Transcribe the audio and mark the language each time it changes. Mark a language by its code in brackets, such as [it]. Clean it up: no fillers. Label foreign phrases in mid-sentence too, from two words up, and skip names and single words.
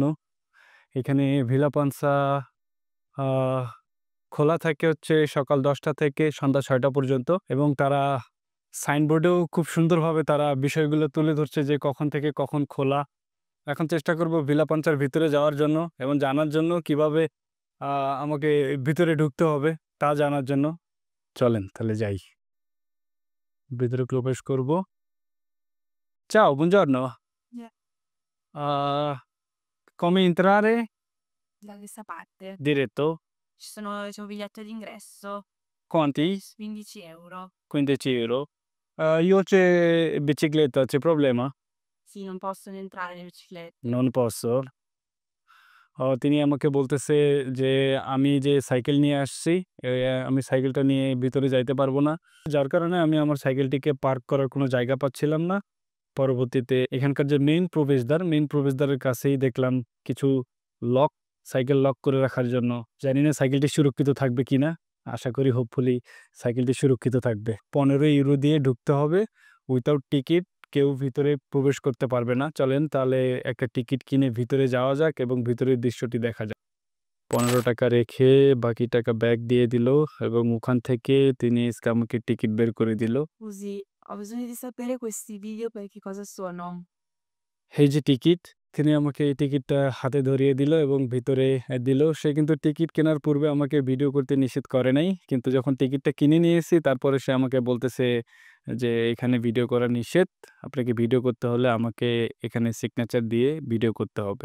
[bn] এখানে ভিলা পানসা খোলা থাকে হচ্ছে সকাল 10টা থেকে সন্ধ্যা 6টা পর্যন্ত, এবং তারা সাইনবোর্ডেও খুব সুন্দরভাবে তারা বিষয়গুলো তুলে ধরছে যে কখন থেকে কখন খোলা। এখন চেষ্টা করব ভিলা পানসার ভিতরে যাওয়ার জন্য এবং জানার জন্য কিভাবে আমাকে ভিতরে ঢুকতে হবে তা জানার জন্য। চলেন তাহলে যাই, ভিতরে প্রবেশ করব। [it] Ciao, buongiorno. [en] Yeah. [it] Come entrare? Da questa parte Diretto? c'è un biglietto d'ingresso, Quanti? 15 euro. 15 euro. Io c'è bicicletta, c'è problema? Sì, non possono entrare le biciclette. Non posso? [bn] তিনি আমাকে বলতেছে যে আমি যে সাইকেল নিয়ে আসছি, আমি সাইকেলটা নিয়ে ভিতরে যাইতে পারবো না, যার কারণে আমি আমার সাইকেলটিকে পার্ক করার কোনো জায়গা পাচ্ছিলাম না। পরবর্তীতে এখানকার যে মেইন প্রবেশদ্বারের কাছেই দেখলাম কিছু লক, সাইকেল লক করে রাখার জন্য। জানি না সাইকেলটি সুরক্ষিত থাকবে কিনা, আশা করি হোপফুলি সাইকেলটি সুরক্ষিত থাকবে। 15 ইউরো দিয়ে ঢুকতে হবে, [en] without ticket [bn] কেউ ভিতরে প্রবেশ করতে পারবে না। চলেন তাহলে একটা টিকিট কিনে ভিতরে যাওয়া যাক এবং ভিতরের দৃশ্যটি দেখা যাক। 15 টাকা রেখে বাকি টাকা ব্যাগ দিয়ে দিল এবং ওখান থেকে তিনি আমাকে টিকিট বের করে দিল। [it] Scusi, ho bisogno di sapere questi video per che cosa sono. [bn] এই যে টিকিট, তিনি আমাকে এই টিকিটটা হাতে ধরিয়ে দিল এবং ভিতরে দিল। সে কিন্তু টিকিট কেনার পূর্বে আমাকে ভিডিও করতে নিষেধ করে নাই, কিন্তু যখন টিকিটটা কিনে নিয়েছি তারপরে সে আমাকে বলতেছে যে এখানে ভিডিও করা নিষেধ, আপনাকে ভিডিও করতে হলে আমাকে এখানে সিগনেচার দিয়ে ভিডিও করতে হবে।